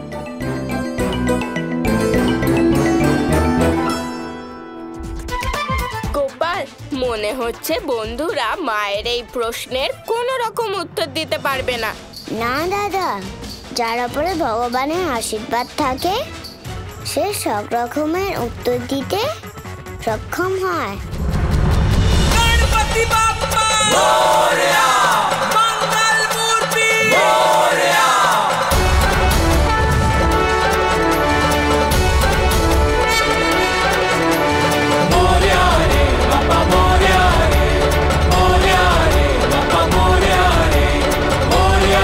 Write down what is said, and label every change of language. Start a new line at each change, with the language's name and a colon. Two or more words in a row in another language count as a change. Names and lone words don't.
Bangla: গোপাল, মনে হচ্ছে বন্ধুরা মায়ের এই প্রশ্নের কোনো রকম উত্তর দিতে পারবে না। না দাদা, যার উপরে ভগবানের আশীর্বাদ থাকে সে সব রকমের উত্তর দিতে সক্ষম হয়।
Marathi: गणपति बाप्पा मोरया, मंगल मूर्ति मोरया। मोरया रे बाप्पा मोरया रे, मोरया रे बाप्पा मोरया रे, मोरया